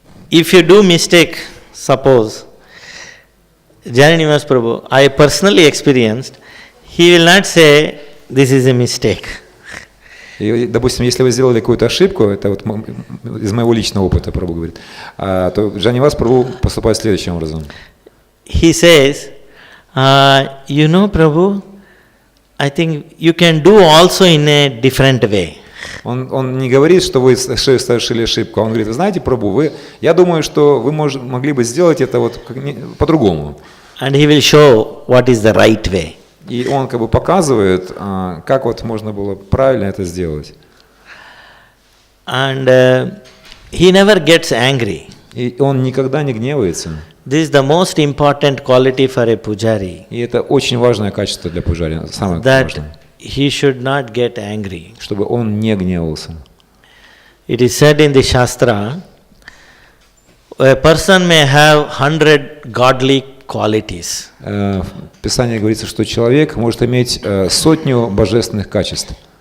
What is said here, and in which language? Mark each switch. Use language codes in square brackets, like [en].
[en] If you do mistake, suppose, Jananivas Prabhu, I personally experienced, he will not say, this is a mistake. [ru] И, допустим, если вы сделали какую-то ошибку, это вот из моего личного опыта, Прабху говорит, то Джаннивас Прабху поступает следующим образом. [en] He says, Prabhu, I think you can do also in a different way. [ru] Он не говорит, что вы совершили ошибку, он говорит, знаете, Прабху, я думаю, что вы могли бы сделать это вот по-другому. [en] And he will show what is the right way. [ru] И он как бы показывает, как вот можно было правильно это сделать. [en] And he never gets angry. [ru] И он никогда не гневается. [en] This is the most important quality for a pujari. [ru] И это очень важное качество для пуджари, самое важное. [en] He should not get angry. [ru] Чтобы он не гневался. [en] It is said in the Shastra, a person may have 100 godly qualities. [ru] В Писании говорится, что человек может иметь 100 божественных качеств.